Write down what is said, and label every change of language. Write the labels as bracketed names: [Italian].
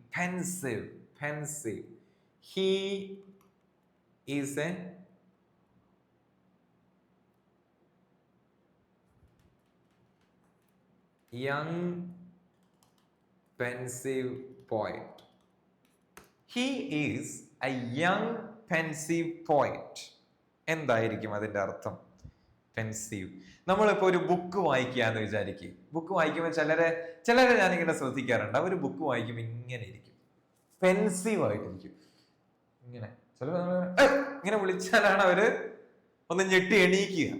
[English] Pensive, pensive. He is a young pensive poet. He is a young pensive poet. [Malayalam] എന്തായിരിക്കും അതിന്റെ അർത്ഥം? പെൻസീവ്. നമ്മളിപ്പോ ഒരു ബുക്ക് വായിക്കാന്ന് വിചാരിക്കും. ബുക്ക് വായിക്കുമ്പോൾ ചിലരെ ഞാനിങ്ങനെ ശ്രദ്ധിക്കാറുണ്ട്. അവർ ബുക്ക് വായിക്കുമ്പോൾ ഇങ്ങനെ ഇരിക്കും, പെൻസീവ് ആയിട്ടിരിക്കും. ഇങ്ങനെ ഇങ്ങനെ വിളിച്ചാലാണ് അവര് ഒന്ന് ഞെട്ടി എണീക്കുക.